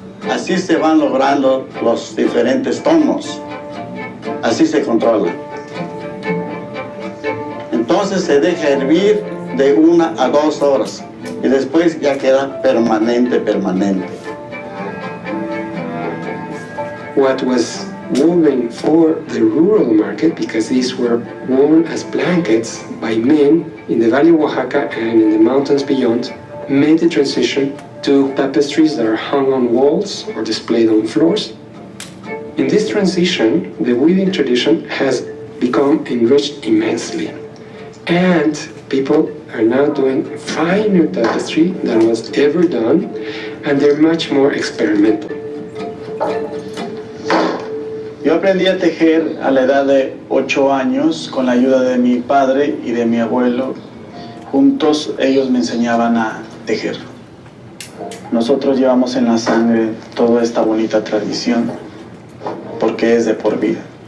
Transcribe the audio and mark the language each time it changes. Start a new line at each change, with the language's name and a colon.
Spanish: Así se van logrando los diferentes tonos. Así se controla. Entonces se deja hervir de 1 a 2 horas y después ya queda permanente.
English: What was woven for the rural market, because these were worn as blankets by men in the Valley of Oaxaca and in the mountains beyond, made the transition to tapestries that are hung on walls or displayed on floors. In this transition, the weaving tradition has become enriched immensely, and people are now doing finer tapestry than was ever done, and they're much more experimental.
Spanish: Yo aprendí a tejer a la edad de 8 años con la ayuda de mi padre y de mi abuelo. Juntos ellos me enseñaban a tejer. Nosotros llevamos en la sangre toda esta bonita tradición porque es de por vida.